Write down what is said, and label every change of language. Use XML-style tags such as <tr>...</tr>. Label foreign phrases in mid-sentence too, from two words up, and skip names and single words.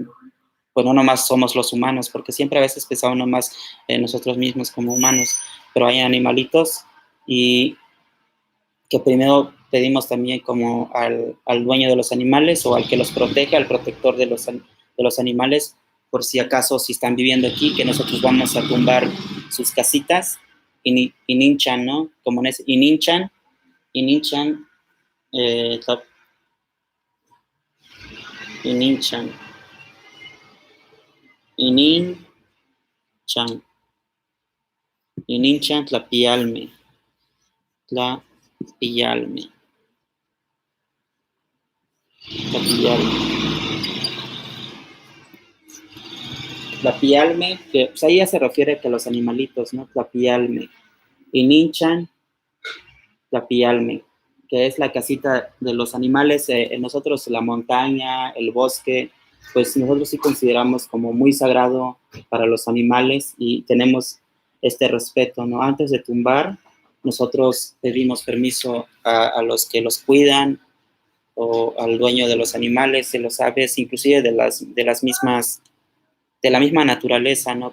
<es>pues no nomás somos los humanos, porque siempre a veces pensamos nomás en nosotros mismos como humanos, pero hay animalitos y que primero pedimos también como al dueño de los animales o al que los protege, al protector de los animales, por si acaso si están viviendo aquí, que nosotros vamos a tumbar sus casitas, ininchan, ¿no? Como es</es> <nah>ininchan, eh, ininchan, ininchan tlapialme, tlapialme. Tlapialme,</nah> <es>que pues ahí ya se refiere que los animalitos, ¿no?</es> <nah>Tlapialme. Ininchan, tlapialme,</nah> <es>que es la casita de los animales. Nosotros la montaña, el bosque, pues nosotros sí consideramos como muy sagrado para los animales y tenemos este respeto, ¿no? Antes de tumbar, nosotros pedimos permiso a los que los cuidan o al dueño de los animales, de los aves, inclusive de las mismas, de la misma naturaleza, ¿no?</es>